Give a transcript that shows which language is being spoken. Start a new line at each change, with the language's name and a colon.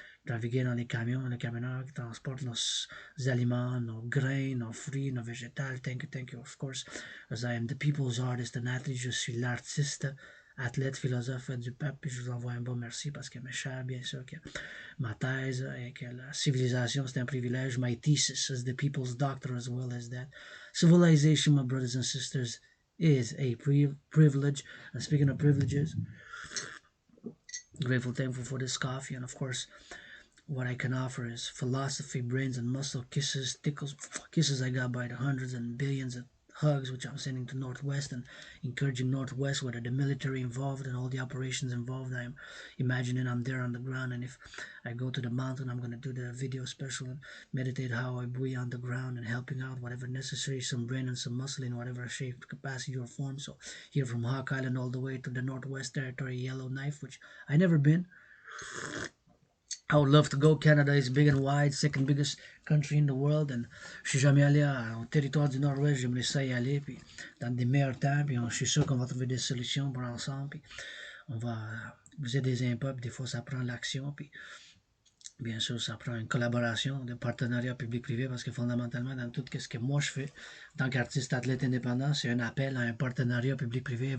French: naviguer dans les camions, les camionneurs qui transportent nos aliments, nos grains, nos fruits, nos végétales.
English: Thank you, of course. As I am the people's artist and athlete,
French: je suis l'artiste, athlète, philosophe du peuple, et je vous envoie un bon merci parce que mes chers, bien sûr, que ma thèse et que la civilisation, c'est un privilège.
English: My thesis is the people's doctor as well as that. Civilization, my brothers and sisters, is a privilege. And speaking of privileges, grateful, thankful for this coffee, and of course, what I can offer is philosophy, brains, and muscle kisses, tickles, kisses I got by the hundreds and billions of hugs, which I'm sending to Northwest and encouraging Northwest, whether the military involved and all the operations involved. I'm imagining I'm there on the ground, and if I go to the mountain, I'm going to do the video special and meditate how I breathe on the ground and helping out whatever necessary, some brain and some muscle in whatever shape, capacity, or form. So here from Hawk Island all the way to the Northwest Territory, Yellowknife, which I never been. I would love to go. Canada is big and wide, second biggest country in the world.
French: And je suis jamais allé au territoire du Nord-Ouest, j'aimerais ça y aller, puis dans des meilleurs temps, puis je suis sûr qu'on va trouver des solutions pour ensemble, puis on va vous êtes des impôts, puis des fois ça prend l'action, puis bien sûr ça prend une collaboration, de partenariat public-privé, parce que fondamentalement dans tout ce que moi je fais, en tant qu'artiste athlète indépendant, c'est un appel à un partenariat public-privé.